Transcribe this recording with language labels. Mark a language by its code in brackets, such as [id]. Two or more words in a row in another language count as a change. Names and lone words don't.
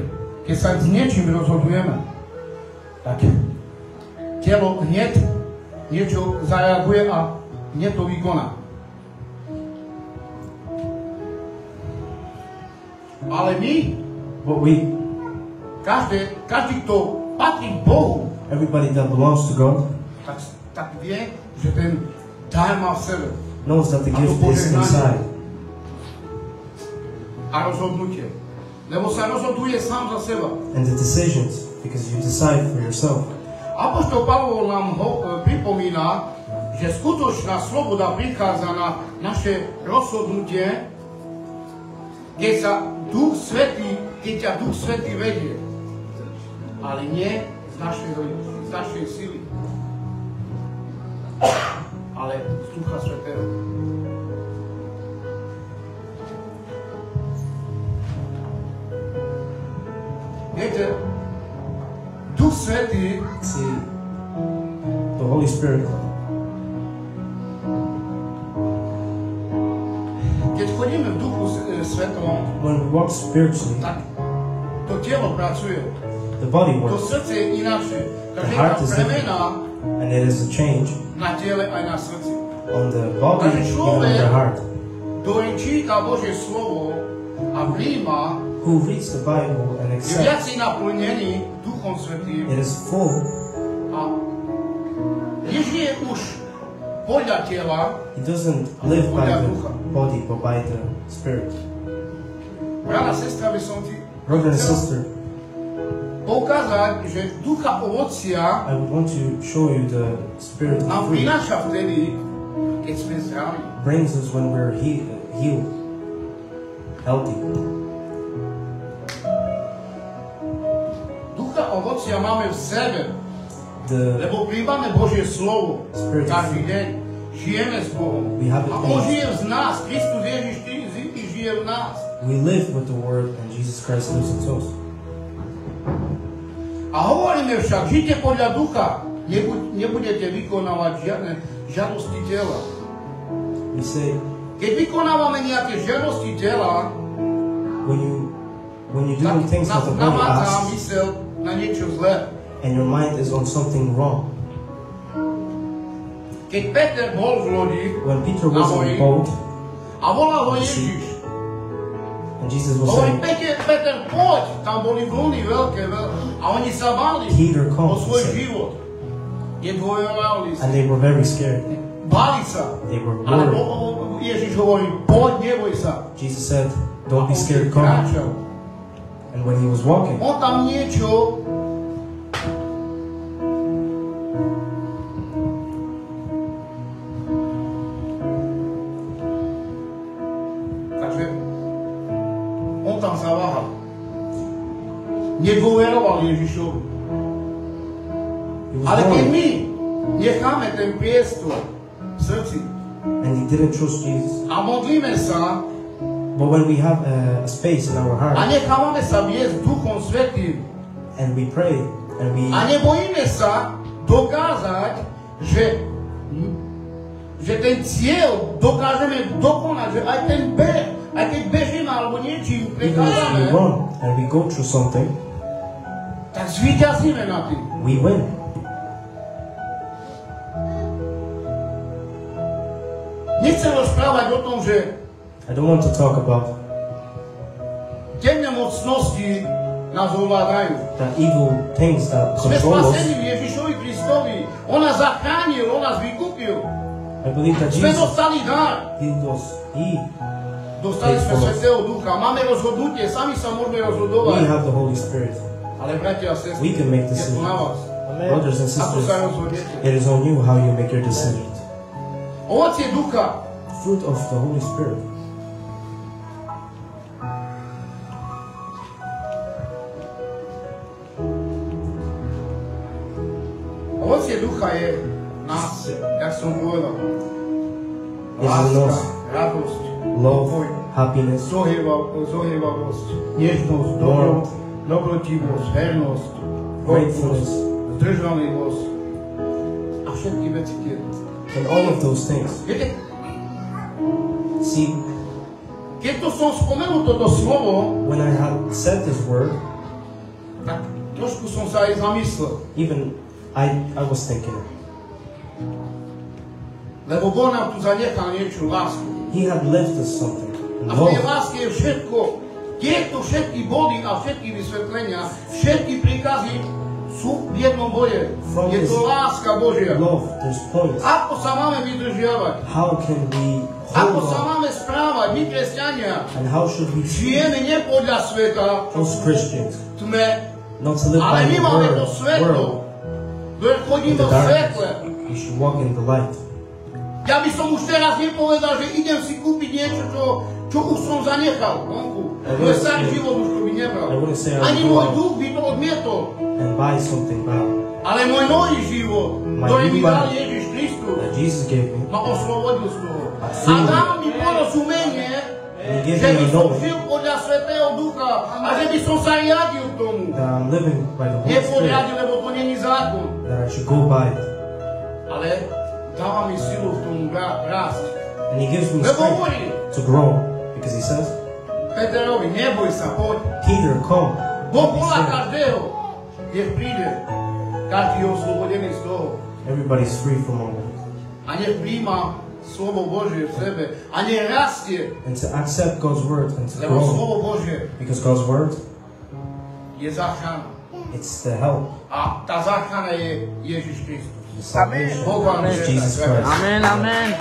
[sk] Keď sa s niečím rozhodujeme, tak telo hneď niečo zareaguje a hneď to vykoná. Ale my, každý, kto patrí k Bohu, [en] everybody that belongs to God, [sk] tak vie, že ten dar má v sebe. [en] knows that the gift is inside. [sk] A rozhodnutie. Lebo sa rozhoduje sám za seba. [en] And the decisions, because you decide for yourself. [sk] Apoštol Pavol nám pripomína, že skutočná sloboda prichádza na naše rozhodnutie, keď ťa Duch Svätý vedie. Ale nie z našej sily. Ale z Ducha Svätého. Viete, Duch Svätý, [en] See, the Holy Spirit, [sk] keď chodíme v Duchu Svätom, [en] when we walk spiritually, [sk] tak to telo pracuje, [en] the body to works, [sk] srdce je ináčie. Takže je [en] heart [sk] tá [en] is [sk] premena [en] and it is a change [sk] na tele aj na srdci. [en] on the body, even on the heart. [sk] Ktorý číta Božie slovo a príjma, [en] Who reads the Bible and [sk] je viac [en] accepts, [sk] naplnený Duchom Svätým [en] it is full, [sk] a nežije už podľa tela, [en] he doesn't live by the body, but by the Spirit. [sk] brala, sestra, by som ti [en] Brother and [sk] chcel [en] sister, [sk] poukázať, že ducha ovocia [en] I would want to show you the Spirit of [sk] nám [en] fruit. [sk] prináša vtedy, keď sme zdraví. [en] Brings us when we're healed, healthy. [sk] Ducha ovocia máme v sebe, [en] The [sk] lebo príjmame Božie slovo [en] Spirit of [sk] každý deň. Žijeme s Bohom. [en] We have it [sk] A On [en] in us. [sk] žije z nás. Kristus Ježiš žije v nás. [en] We live with the Word, and Jesus Christ lives in us. [sk] A hovoríme však, žite podľa ducha. Nebudete vykonávať žiadne žiadosti tela. [en] We say, [sk] Keď vykonávame nejaké žiadosti tela, [en] when you're [sk] tak [en] doing things that the body [sk] namáta [en] asks, [sk] mysel na niečo zlé. [en] and your mind is on something wrong. [sk] Keď Peter bol v lodi [en] When Peter was in the boat, [sk] a volal ho Ježiš, [en] and Jesus was [sk] hovorí, [en] saying, [sk] Peter, poď, tam boli vlny veľké, a oni sa báli [en] Peter, come, [sk] o svoj [en] he said. [sk] život. Nedvojovali sa, [en] And they were very scared. [sk] báli sa. [en] They were [sk] Ale [en] worried. [sk] Ježiš hovorí, poď, neboj sa. [en] Jesus said, don't be [sk] A on [en] scared, come. [sk] kráčal. [en] And when he was walking, [sk] On tam niečo takže on tam zaváhal. Nedôveroval Ježišovi. [en] he was [sk] Ale keď [en] worried, [sk] my necháme ten priestor v srdci [en] and he didn't trust Jesus. [sk] a modlíme sa [en] But when we have a space in our [sk] a [en] heart, [sk] nechávame sa viesť Duchom Svätým [en] and we pray, and we [sk] a nebojíme sa dokázať, že ten cieľ dokážeme dokonať, že aj ten beh, aj keď bežíme alebo niečím [en] even if we [sk] prechádzame, [en] run and we go through something, [sk] tak zvíťazíme na tým. [en] we win. [sk] Nechcem rozprávať o tom, že [en] I don't want to talk about [sk] temné mocnosti nás ovládajú. [en] the evil things that [sk] Sme [en] control us. [sk] spasení v Ježišovi Kristovi. On nás zachránil, on nás vykúpil. [en] I believe that [sk] Sme [en] Jesus [sk] dostali dar. [en] healed us. He [sk] Dostali sme [en] Faithful. [sk] Svätého Ducha. Máme rozhodnutie, sami sa môžeme [en] We [sk] rozhodovať. [en] have the Holy Spirit. [sk] Ale bratia a sestry, [en] We can make [sk] je to [en] decisions. [sk] na vás. [en] On Brothers and [sk] Ako [en] sisters, [sk] sa rozhodnete. [en] it is on you how you make your decisions. [sk] Ovocie ducha. [en] Fruit of the Holy Spirit. [sk] Ovocie ducha je nás, jak som povedal. [en] Is [sk] Láska, [en] love, [sk] radosť, [en] love, [sk] pokoj, [en] happiness, [sk] zohrievavosť, nežnosť, dobrotivosť, vernosť, [en] gratefulness, [sk] zdržanlivosť a všetky veci tie. [en] and all of those things. [sk] Viete, [en] See, [sk] keď to som spomenul toto slovo, [en] when I had said this word, [sk] tak trošku som sa aj zamyslel. [en] even I was thinking, [sk] Lebo Boh nám tu zanechal niečo, lásku. [en] He had left us something. [sk] A v tej [en] Love. [sk] láske je všetko. Tieto všetky body a všetky vysvetlenia, všetky príkazy sú v jednom bode. [en] From [sk] Je [en] this [sk] to láska Božia. [en] love, there's points. [sk] Ako sa máme vydržiavať? [en] How can we [sk] Ako [en] hold [sk] sa [en] on? [sk] máme správať, my kresťania? [en] And how should we treat [sk] Žijeme nie podľa sveta, [en] those Christians? [sk] tme, [en] Not to live by [sk] ale my [en] the [sk] máme to [en] world, [sk] svetlo. Chodíme [en] in the [sk] v svetle. [en] darkness. We should walk in the light. [sk] Ja by som už teraz nepovedal, že idem si kúpiť niečo, čo už som zanechal vonku. Môj starý život už to by nebral. [en] I wouldn't say I [sk] Ani [en] would go [sk] môj [en] out [sk] duch by to odmietol. [en] and buy something bad [sk] Ale môj nový život, [en] My [sk] ktorý mi [en] new [sk] dal [en] body. [sk] Ježiš Kristus, [en] that Jesus gave me. [sk] ma oslobodil z toho. A [en] freed me. [sk] dal mi porozumenie, [en] And He gave [sk] že [en] me [sk] by [en] a [sk] som [en] knowledge [sk] žil podľa Svätého Ducha a že by som sa riadil tomu. [en] that I'm living by the Holy Spirit, [sk] Nepodriadil, lebo to není zákon. [en] that I should go by it. [sk] Ale dáva mi silu v tom rásť. [en] And He gives me [sk] Lebo [en] strength [sk] hovorí [en] to grow, because He says, [sk] Peterovi, neboj sa, poď. [en] Peter, come. [sk] Boh [en] Don't be [sk] volá [en] scared. [sk] každého, nech príde. Každý je oslobodený z toho. [en] Everybody's free from all that. [sk] A nech príjma slovo Božie v sebe. A nech rastie. [en] And to accept God's word and to [sk] Lebo [en] grow, [sk] slovo Božie [en] because God's word, [sk] je záchrana. [en] it's the help. [sk] A tá záchrana je Ježiš Kristus. [en] The salvation [sk] Boh vám [en] is [sk] žehná. [en] Jesus Christ. [sk] Amen, amen.